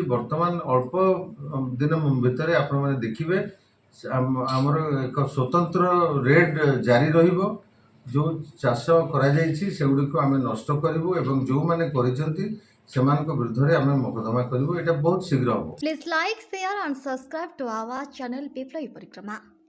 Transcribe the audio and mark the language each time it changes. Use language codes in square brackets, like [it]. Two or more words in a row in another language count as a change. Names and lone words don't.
[or] ବର୍ତ୍ତମାନ ଅଳ୍ପ ଦିନ ଭିତରେ ଆପଣମାନେ ଦେଖିବେ ଆମର ଏକ ସ୍ୱତନ୍ତ୍ର ରେଡ୍ ଜାରି ରହିବ। ଯେଉଁ ଚାଷ କରାଯାଇଛି ସେଗୁଡ଼ିକୁ ଆମେ ନଷ୍ଟ କରିବୁ ଏବଂ ଯେଉଁମାନେ କରିଛନ୍ତି ସେମାନଙ୍କ ବିରୁଦ୍ଧରେ ଆମେ ମୋକଦ୍ଦମା କରିବୁ। ଏଇଟା ବହୁତ ଶୀଘ୍ର ହେବ। [en] Please like, share and subscribe to our channel Biploi Parikrama.